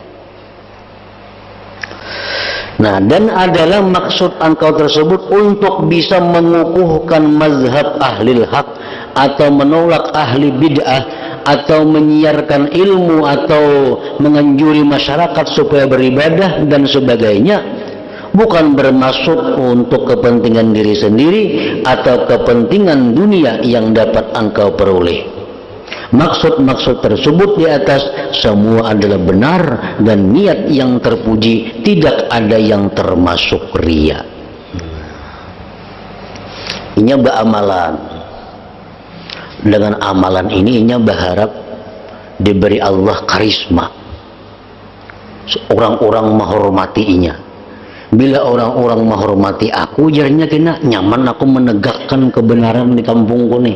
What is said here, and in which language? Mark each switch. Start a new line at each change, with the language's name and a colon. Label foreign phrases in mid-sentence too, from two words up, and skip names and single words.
Indonesian: Nah, dan adalah maksud engkau tersebut untuk bisa mengukuhkan mazhab
Arabic: ahlil haq
Indonesian: atau menolak ahli bid'ah atau menyiarkan ilmu atau menganjuri masyarakat supaya beribadah dan sebagainya, bukan bermaksud untuk kepentingan diri sendiri atau kepentingan dunia yang dapat engkau peroleh. Maksud-maksud tersebut di atas semua adalah benar dan niat yang terpuji, tidak ada yang termasuk ria.
Banjar: Inya beramalan. Dengan amalan ini inya berharap diberi Allah karisma. Orang-orang menghormati inya. Bila orang-orang menghormati aku, jadinya kena nyaman aku menegakkan kebenaran di kampungku nih.